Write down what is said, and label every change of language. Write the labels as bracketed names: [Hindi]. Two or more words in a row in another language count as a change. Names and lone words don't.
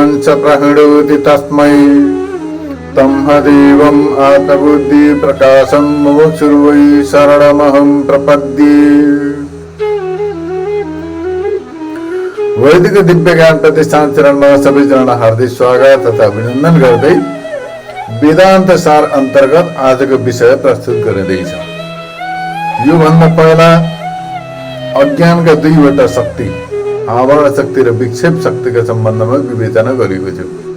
[Sanskrit] प्रहिणोति तस्मै तमहदेवम् आत्मबुद्धि प्रकाशं मुमुक्षुर्वै शरणमहं प्रपद्ये। [Nepali] वैदिक दिव्य ज्ञान प्रतिष्ठान चरणमा सबैजनालाई हार्दिक स्वागत तथा अभिनन्दन गर्दै वेदान्त सार अन्तर्गत आजको विषय प्रस्तुत गरिँदैछ। यो भन्दा पहिला अज्ञानका दुईवटा शक्ति, आवरण शक्ति र विक्षेप शक्तिका सम्बन्धमा विवेचना गरिएको थियो।